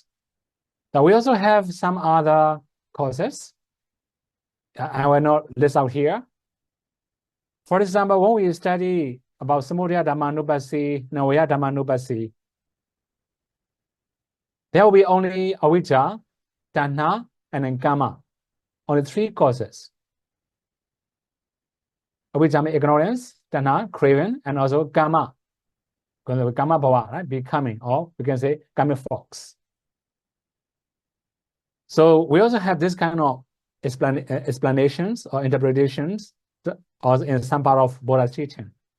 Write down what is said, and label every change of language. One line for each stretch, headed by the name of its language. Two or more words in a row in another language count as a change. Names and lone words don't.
English: Now we also have some other causes. I will not list out here. For example, when we study about
Pali: Samudaya Dhammanupassī, Navaya Dhammanupassī,
English: there will be only
Pali: avijja, tanha,
English: and then karma. Only 3 causes. Avijja means ignorance, tanha, craving, and also karma.
Pali: Karma bhava, right?
English: Becoming, or we can say karmic fox. So we also have this kind of explanations or interpretations or in some part of Buddha's teaching.